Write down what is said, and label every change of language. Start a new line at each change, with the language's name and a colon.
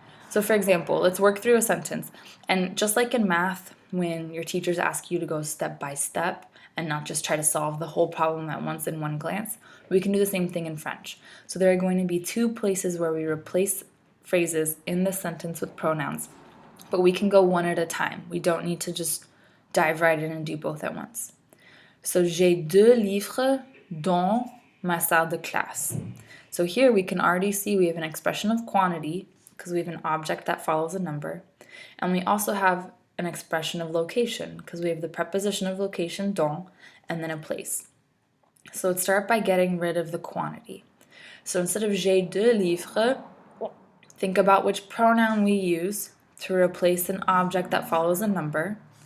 English: So for example, let's work through a sentence. And just like in math, when your teachers ask you to go step by step and not just try to solve the whole problem at once in one glance, we can do the same thing in French. So there are going to be two places where we replace phrases in the sentence with pronouns, but we can go one at a time. We don't need to just dive right in and do both at once.
French: So j'ai 2 livres dans ma salle de classe.
English: So here we can already see we have an expression of quantity because we have an object that follows a number. And we also have an expression of location because we have the preposition of location, dans, and then a place. So let's start by getting rid of the quantity. So instead of
French: j'ai 2 livres,
English: think about which pronoun we use to replace an object that follows a number.